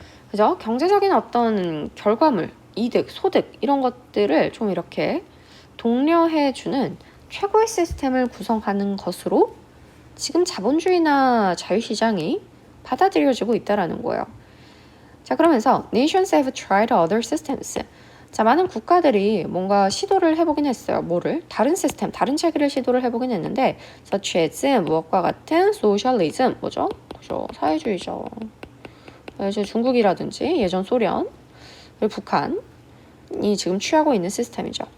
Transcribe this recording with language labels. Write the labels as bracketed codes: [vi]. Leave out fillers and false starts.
[ko] 그죠? 경제적인 어떤 결과물, 이득, 소득 이런 것들을 좀 이렇게 독려해주는 최고의 시스템을 구성하는 것으로 지금 자본주의나 자유시장이 받아들여지고 있다라는 거예요. 자, 그러면서 [en] nations have tried other systems. [ko] 자, 많은 국가들이 뭔가 시도를 해보긴 했어요. 뭐를? 다른 시스템, 다른 체계를 시도를 해보긴 했는데 such as 무엇과 같은 socialism, 뭐죠? 그죠? 사회주의죠. 이제 중국이라든지 예전 소련, 그리고 북한이 지금 취하고 있는 시스템이죠.